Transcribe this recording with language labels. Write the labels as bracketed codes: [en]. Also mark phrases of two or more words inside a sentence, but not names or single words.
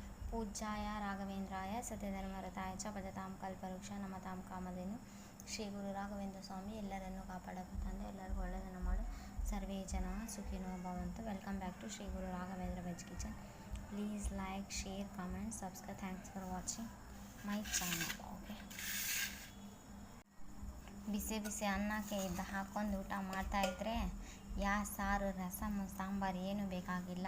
[sa] पूज्याय राघवेंद्राय सत्यधर्मरताय च भजतां कल्पवृक्ष नमतां कामधेनु [kn] ಶ್ರೀ ಗುರು ರಾಘವೇಂದ್ರ ಸ್ವಾಮಿ ಎಲ್ಲರನ್ನೂ ಕಾಪಾಡಬೇಕು ತಂದೆ, ಎಲ್ಲರಿಗೂ ಒಳ್ಳೆಯದನ್ನು ಮಾಡು. [sa] ಸರ್ವೇ ಜನ ಸುಖಿನೋ ಭವಂತು. [en] Welcome back to Sri Guru Raghavendra Veg Kitchen. Please like, share, comment, subscribe. Thanks for watching my channel. [kn] ಓಕೆ, ಬಿಸಿ ಬಿಸಿ ಅನ್ನಕ್ಕೆ ಇದ್ದ ಹಾಕ್ಕೊಂಡು ಊಟ ಮಾಡ್ತಾಯಿದ್ರೆ ಸಾರು, ರಸಮ್, ಸಾಂಬಾರು ಏನೂ ಬೇಕಾಗಿಲ್ಲ.